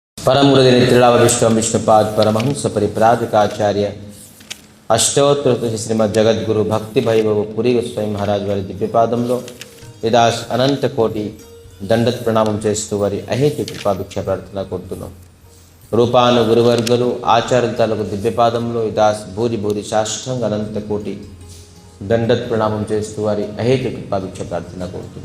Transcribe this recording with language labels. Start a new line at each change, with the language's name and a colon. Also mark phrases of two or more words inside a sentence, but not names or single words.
Sanskrit: परम गुरुदेव नित्रिलावविष्टम विष्णुपाद परमहंस परिप्राजकाचार्य अष्टोत्तर श्रीमद जगद्गुरु भक्ति भैरव पुरी गोस्वामी महाराज
Telugu: वाరి దివ్యపాదంలో విదాస్ అనంత కోటి దండత్ ప్రణామం చేస్తూ వారి అహేతు కృపాభిక్ష ప్రార్థన కోరుతున్నాం. రూపాను గురువర్గులు ఆచార్యుల తాలూకు దివ్యపాదంలో విదాస్ భూరి భూరి సాష్టాంగ అనంత కోటి దండత్ ప్రణామం చేస్తూ వారి అహేతు కృపాభిక్ష ప్రార్థన కోరుతున్నాం.